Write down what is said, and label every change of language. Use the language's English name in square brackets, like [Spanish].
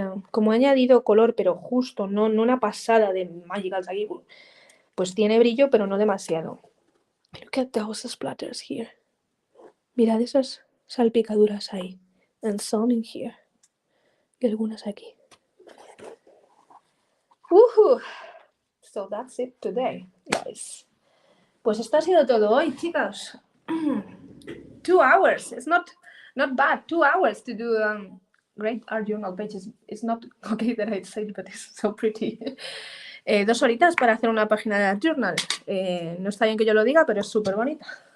[Spanish] Como he añadido color, pero justo, no una pasada de Magical Sagibul, pues tiene brillo, pero no demasiado. [English] Look at those splatters here. [Spanish] Mirad esas salpicaduras ahí. [English] And some in here. [Spanish] Y algunas aquí. [English] Woohoo! So that's it today, guys. [Spanish] Pues esto ha sido todo hoy, chicas. [English] 2 hours. It's not bad. 2 hours to do great art journal pages. It's not okay that I say it, but it's so pretty. [Spanish] 2 horitas para hacer una página de art journal. No está bien que yo lo diga, pero es súper bonita.